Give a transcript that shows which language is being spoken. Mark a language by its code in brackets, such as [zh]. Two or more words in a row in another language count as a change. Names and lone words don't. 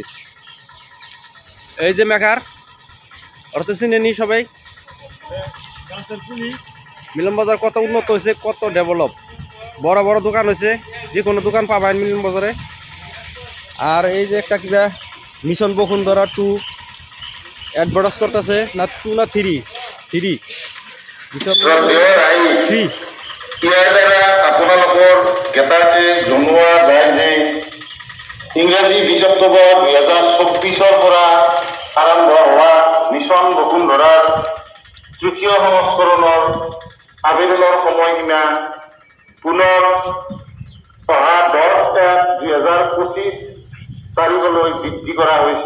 [bn] এই যে মেকার অর্থ চিনে নি সবাই মিলন বাজার কত উন্নত হয়েছে কত ডেভেলপ বড় বড় দোকান হয়েছে যে কোনো দোকান পাবেন মিলন বাজারে। আর এই যে একটা কিবা মিশন বসুন্ধরা 2 অ্যাডভার্টাইজ করতেছে না 2 না 3 মিশন 3 [as] ইয়াৰ দ্বাৰা আপোনালোকৰ জ্ঞাতাৰ্থে জনোৱা যায় যে ইংৰাজী 20 অক্টোবৰ 2024 পৰা আৰম্ভ হোৱা মিছন বসুন্ধৰাৰ তৃতীয় সংস্কৰণৰ আবেদনৰ সময়সীমা পুনৰ 10/10/2025 তাৰিখলৈ বৃদ্ধি কৰা হৈছে।